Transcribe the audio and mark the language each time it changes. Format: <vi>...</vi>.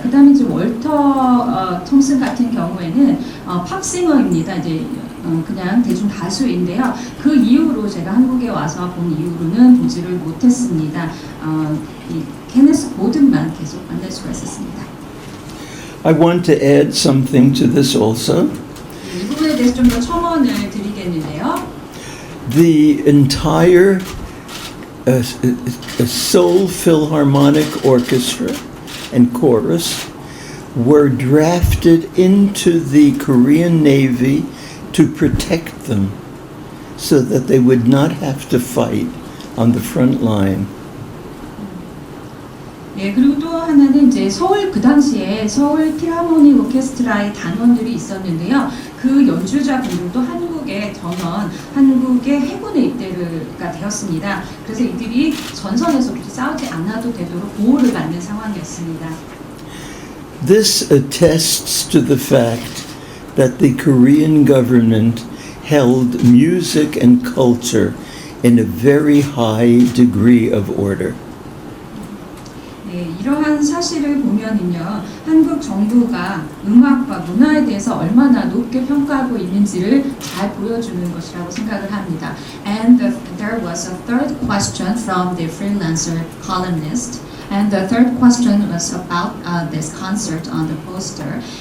<ko>그 다음에 이제 월터 톰슨 같은 경우에는 팝싱어입니다. 이제 그냥 대중 가수인데요. 그 이후로 제가 한국에 와서 본 이후로는 보지를 못했습니다. 이 케네스 고든만 계속 만날 수가 있었습니다.</ko> <en>I want to add something to this also.</en> <ko>이 부분에 대해서 좀 더 첨언을 드리겠는데요.</ko> <en>The entire Seoul Philharmonic Orchestra and Chorus were drafted into the Korean Navy to protect them so that they would not have to fight on the front line.</en> <ko>예, 그리고 또 하나는 이제 그 당시에 서울 필하모니 오케스트라의 단원들이 있었는데요. 그 연주자분들도 한국의 해군에 입대가 되었습니다. 그래서 이들이 전선에서 싸우지 않아도 되도록 보호를 받는 상황이었습니다.</ko> <en>This attests to the fact that the Korean government held music and culture in a very high degree of order.</en> <ko>네, 이러한 사실을 보면은요, 한국 정부가 음악과 문화에 대해서 얼마나 높게 평가하고 있는지를 잘 보여주는 것이라고 생각을 합니다.</ko> <en>And there was a third question from the freelancer columnist. And the third question was about this concert on the poster.</en>